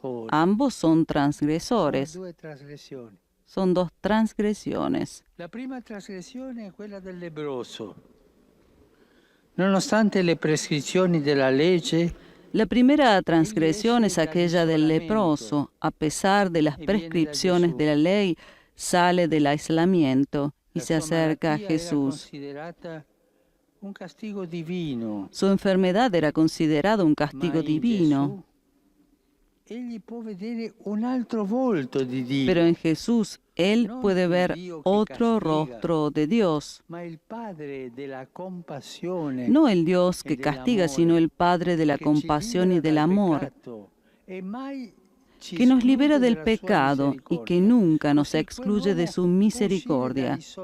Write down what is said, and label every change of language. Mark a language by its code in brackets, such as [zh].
[es] Ambos son transgresores. Son dos transgresiones. [it] La prima trasgressione è quella del lebbroso. Nonostante le prescrizioni della legge, [es] La primera transgresión es aquella del leproso. A pesar de las prescripciones de la ley, sale del aislamiento y se acerca a Jesús. [it] un castigo divino. [es] Su enfermedad era considerada un castigo divino. [it] Egli può vedere un altro volto di Dio. [es] Pero en Jesús, Él puede ver otro rostro de Dios. [it] Ma il Padre della compassione. [es] No el Dios que castiga, sino el Padre de la compasión y del amor, que nos libera del pecado y que nunca nos excluye de su misericordia.